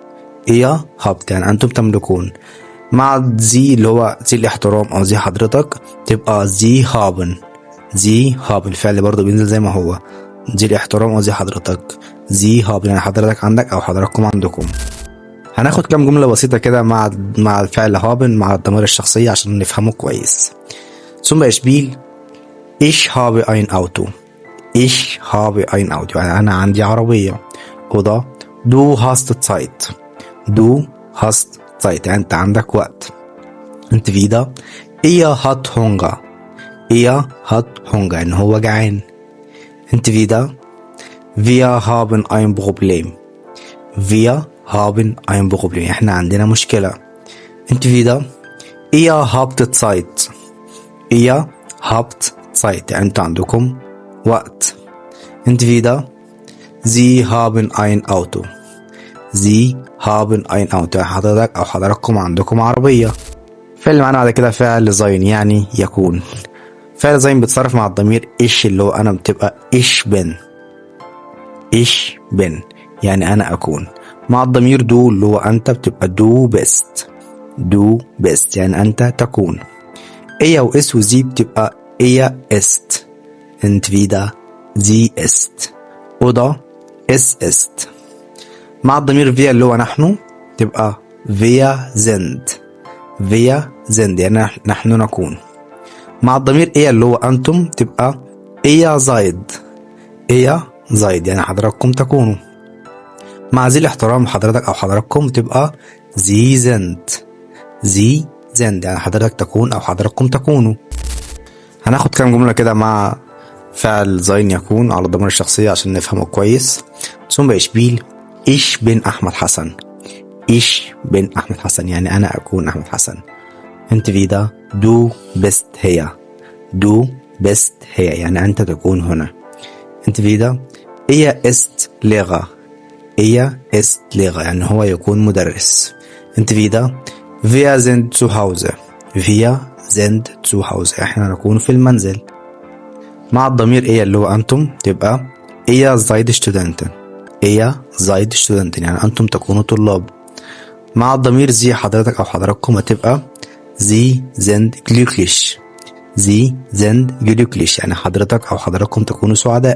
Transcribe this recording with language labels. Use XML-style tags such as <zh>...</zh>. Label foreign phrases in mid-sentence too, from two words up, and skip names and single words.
<de>ihr habt</de> <ar>يعني أنتم تملكون. مع زي اللي هو زي الاحترام أو زي حضرتك تبقى</ar> <de>Sie haben. Sie haben</de> <ar>الفعل برضه بينزل زي ما هو، زي الاحترام أو زي حضرتك.</ar> <de>Sie haben</de> <ar>يعني حضرتك عندك أو حضراتكم عندكم. هناخد كام جملة بسيطة كده مع الفعل هابن مع الضمير الشخصية عشان نفهمه كويس.</ar> <de>Zum Beispiel ich habe ein Auto. Ich habe ein Auto</de> <ar>يعني أنا عندي عربية.</ar> <de>oder du hast Zeit. Du hast Zeit</de> <ar>يعني أنت عندك وقت.</ar> <de>entweder er hat Hunger. Er hat Hunger</de> <ar>يعني هو جعان.</ar> <de>entweder wir haben ein Problem. Wir haben ein Problem</de> <ar>احنا عندنا مشكلة.</ar> <de>entweder ihr habt Zeit. ihr habt Zeit</de> <ar>يعني انتوا عندكم وقت.</ar> <de>entweder sie haben ein Auto. sie haben ein Auto</de> <ar>يعني حضرتك او حضراتكم عندكم عربية. فعل معانا بعد كده فعل زين يعني يكون. فعل زين بيتصرف مع الضمير إيش اللي هو أنا بتبقى</ar> <de>ich bin. ich bin</de> <ar>يعني أنا أكون. مع الضمير دو اللي هو أنت بتبقى</ar> <de>du bist. du bist</de> <ar>يعني أنت تكون.</ar> <de>er und es und sie</de> <ar>بتبقى</ar> <de>er ist. entweder sie ist oder es ist.</de> <ar>مع الضمير فيا اللي هو نحن تبقى</ar> <de>wir sind. wir sind</de> <ar>يعني نحن نكون. مع الضمير إيا اللي هو أنتم تبقى</ar> <de>ihr seid. ihr seid</de> <ar>يعني حضراتكم تكونوا. مع ذي الاحترام حضرتك أو حضراتكم تبقى</ar> <de>Sie sind. Sie sind</de> <ar>يعني حضرتك تكون أو حضراتكم تكونوا. هناخد كام جملة كده مع فعل زين يكون على الضمير الشخصية عشان نفهمه كويس.</ar> <de>zum Beispiel ich bin أحمد حسن. ich bin</de> <ar>أحمد حسن يعني أنا أكون أحمد حسن.</ar> <de>entweder du bist hier. du bist hier</de> <ar>يعني أنت تكون هنا.</ar> <de>entweder er ist Lehrer. er ist Lehrer</de> <ar>يعني هو يكون مدرس.</ar> <de>entweder wir sind zu Hause. wir sind zu Hause</de> <ar>احنا نكون في المنزل. مع الضمير er اللي هو أنتم تبقى</ar> <de>ihr seid Studenten. ihr seid Studenten</de> <ar>يعني أنتم تكونوا طلاب. مع الضمير زي حضرتك أو حضراتكم هتبقى</ar> <de>Sie sind glücklich. Sie sind glücklich</de> <ar>يعني حضرتك أو حضراتكم تكونوا سعداء.</ar>